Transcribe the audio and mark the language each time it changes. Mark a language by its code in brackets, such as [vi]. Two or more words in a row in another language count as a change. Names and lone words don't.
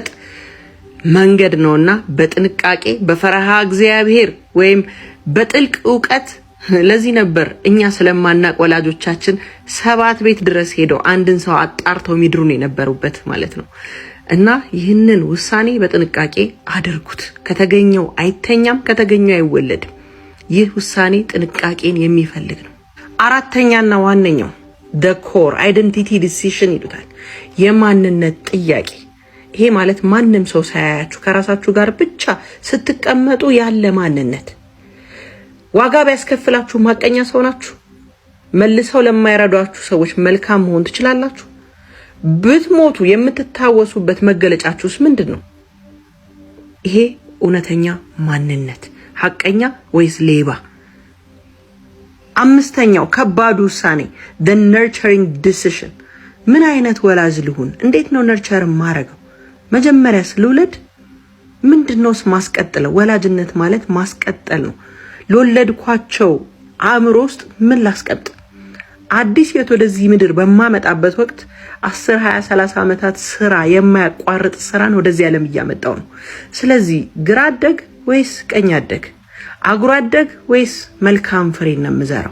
[am] መንገድ ነውና በጥንቃቄ በፈረሃ እግዚአብሔር ወይም በጥልቅ ዕውቀት። ለዚህ ነበር እኛ ስለማናቅ ወላጆቻችን 7 ቤት ድረስ ሄደው አንድን ሰው አጣርተው ሚድሩን የነበሩበት ማለት ነው። እና ይህንን ውሳኔ በጥንቃቄ አድርጉት። ከተገኘው አይተኛም፣ ከተገኘው አይወለድም። ይህ ውሳኔ ጥንቃቄን የሚፈልግ ነው። አራተኛና ዋነኛው [en] the core identity decision [am] ይሉታል። የማንነት ጥያቄ። ይሄ ማለት ማንም ሰው ሳያያችሁ ከራሳችሁ ጋር ብቻ ስትቀመጡ ያለ ማንነት። ዋጋ ቢያስከፍላችሁ ማቀኛ ሰው ናችሁ? መልሰው ለማይረዷችሁ ሰዎች መልካም መሆን ትችላላችሁ? ብትሞቱ የምትታወሱበት መገለጫችሁስ ምንድነው? ይሄ እውነተኛ ማንነት፣ ሐቀኛ ወይስ ሌባ? አምስተኛው ከባዱ ውሳኔ [en] the nurturing decision። [am] ምን አይነት ወላጅ ልሁን? እንዴት ነው ነርቸር ማረገው? መጀመሪያስ ልውለድ? ምንድነውስ ማስቀጠለው? ወላጅነት ማለት ማስቀጠል ነው። ለወለድኳቸው አእምሮ ውስጥ ምን ላስቀጥል? አዲስ ህይወት ወደዚህ ምድር በማመጣበት ወቅት 10 20 30 ዓመታት ስራ የማያቋርጥ ስራን ወደዚህ ዓለም እያመጣው ነው። ስለዚህ ግራ አደግ ወይስ ቀኝ አደግ፣ አጉራ አደግ ወይስ መልካም ፍሬ ነው የምዘራው?